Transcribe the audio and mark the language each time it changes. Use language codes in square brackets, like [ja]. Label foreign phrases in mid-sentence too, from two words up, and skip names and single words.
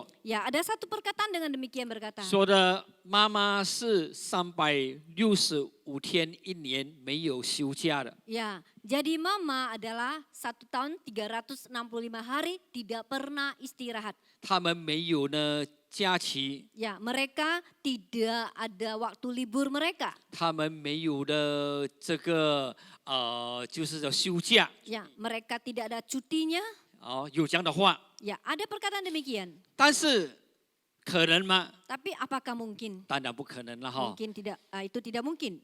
[id] Ya, ada satu perkataan dengan demikian berkata. [zh] 说的妈妈是365天一年没有休假的。 [id] Ya, jadi mama adalah 1 tahun 365 hari tidak pernah istirahat. [zh] 他们没有呢假期， [id] Ya, mereka tidak ada waktu libur mereka. [zh] 他们没有的这个就是叫休假。 [id] Ya, mereka tidak ada cutinya. [zh] 哦，有这样的话， [id] Ya, ada perkataan demikian. [zh] 但是可能吗？ [id] Tapi apakah mungkin? [zh] 当然不可能了哈， [id] Mungkin tidak. Itu tidak mungkin.